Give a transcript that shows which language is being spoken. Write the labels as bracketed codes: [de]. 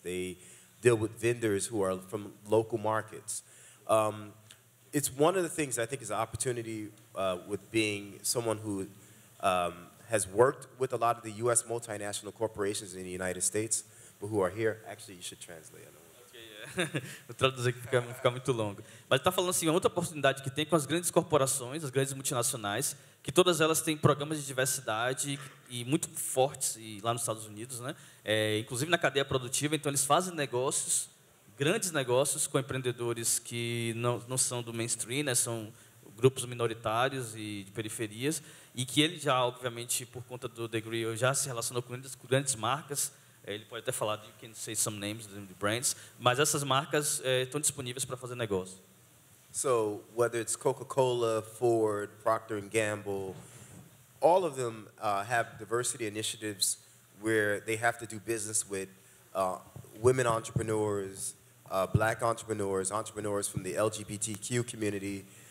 [en] They deal with vendors who are from local markets. It's one of the things I think is an opportunity with being someone who has worked with a lot of the U.S. multinational corporations in the United States, but who are here. Actually, you should translate. [pt] Vou traduzir que fica muito longo. Mas ele está falando assim, uma outra oportunidade que tem com as grandes corporações, as grandes multinacionais, que todas elas têm programas de diversidade e muito fortes lá nos Estados Unidos, né? Inclusive na cadeia produtiva. Então, eles fazem negócios, grandes negócios com empreendedores que não são do mainstream, né? São grupos minoritários e de periferias, e que ele já, obviamente, por conta do Degree, já se relacionou com grandes marcas. Ele pode até falar, [en] you can say some names, the brands, [pt] mas essas marcas estão disponíveis para fazer negócio. [en] So whether it's Coca-Cola, Ford, Procter & Gamble, all of them have diversity initiatives where they have to do business with women entrepreneurs, black entrepreneurs, entrepreneurs from the LGBTQ community,